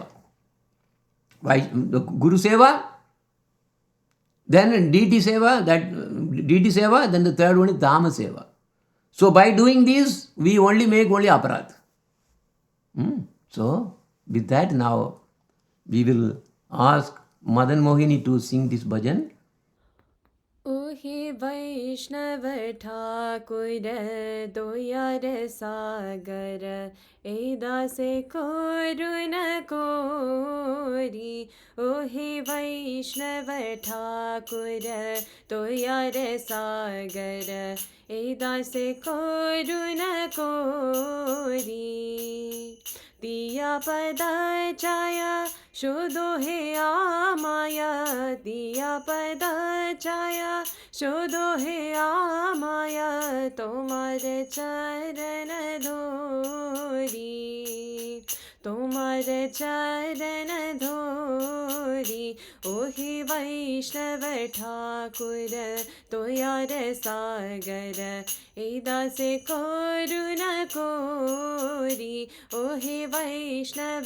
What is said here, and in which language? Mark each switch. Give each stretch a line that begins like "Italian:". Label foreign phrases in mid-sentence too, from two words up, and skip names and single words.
English: The Guru Seva, then deity Seva, then the third one is Dharma Seva. So by doing this, we only make aparadh. So with that now, we will ask Madan Mohini to sing this bhajan.
Bangla: ওহে বৈষ্ণব ঠাকুর দয়ার সাগর এদাসে করুণ করি ওহে বৈষ্ণব ঠাকুর দয়ার সাগর এদাসে করুণ করি দিয়া পদছায়া শোধো হে আমায় দিয়া পদছায়া শোধো হে আমায় তোমার চরণ ধরি তোমার চরণ ধরি ওহে বৈষ্ণব ঠাকুর তোয়ার সাগর এদাসে করুণ করি ওহে বৈষ্ণব